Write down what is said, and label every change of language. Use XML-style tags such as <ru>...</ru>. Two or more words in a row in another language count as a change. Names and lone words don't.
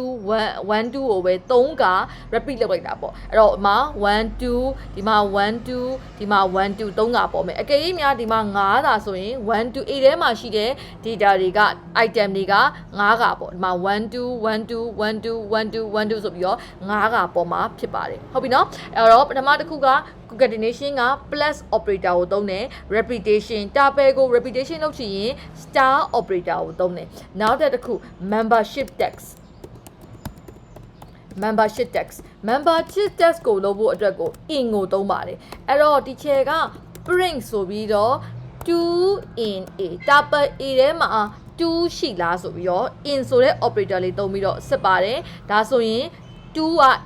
<my>ကိုပဲ3က repeat လုပ်လိုက်တာပေါ့အဲ့တော့ဒီမှာ1 2ဒီမှာ1 2ဒီမှာ1 2 3ကပေါ့မယ်အကယ်၍များဒီမှာ9သာဆိုရင်1 2 A ထဲမှာရှိတဲ့ data တွေက item တွေက9ကပေါ့ဒီမှာ1 2 1 2 1 2 1 2 1 2ဆိုပြီးတော့9ကပေါ်မှာဖြစ်ပါတယ်ဟုတ်ပြီနော်အဲ့တော့ပထမတစ်ခုကconcatenation က</my> <en>plus operator</en> <my>ကိုသုံးတယ်</my> <en>repetition tuple</en> <my>ကို repetition လုပ်ချင်ရင်</my> <en>star operator</en> <my>ကိုသုံးတယ်နောက်တစ်ခု</my> <en>membership text</en> <my>ကိုလုပ်ဖို့အတွက်ကို in ကိုသုံးပါတယ်အဲ့တော့ teacher က print ဆိုပြီးတော့2</my> <en>in A tuple A</en> <my>ထဲမှာ2ရှိလားဆိုပြီးတော့ in ဆိုတဲ့ operator လေးသုံးပြီးတော့စစ်ပါတယ်ဒါဆိုရင်2က A</my>